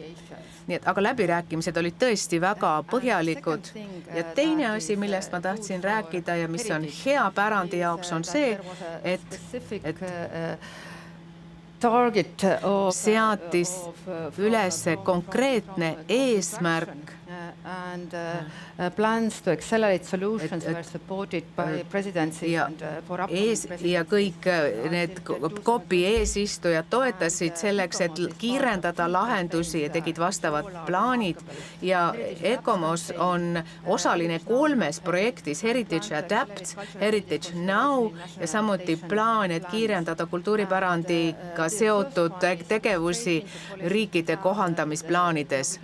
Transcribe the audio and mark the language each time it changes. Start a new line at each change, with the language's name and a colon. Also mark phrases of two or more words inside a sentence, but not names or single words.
Estonian: Nii et, aga läbirääkimised olid tõesti väga põhjalikud. Ja teine asi, millest ma tahtsin rääkida ja mis on hea pärandi jaoks, on see, et seatis üles konkreetne eesmärk
English: and plans to accelerate solutions were supported by presidency and for upcoming
Estonian: ja kõik need COP-i eesistujad toetasid selleks, et kiirendada lahendusi ja tegid vastavad plaanid ja ECOMOS on osaline 3 projektis Heritage Adapt, Heritage Now ja samuti plaan, et kiirendada kultuuripärandiga seotud tegevusi riikide kohandamisplaanides.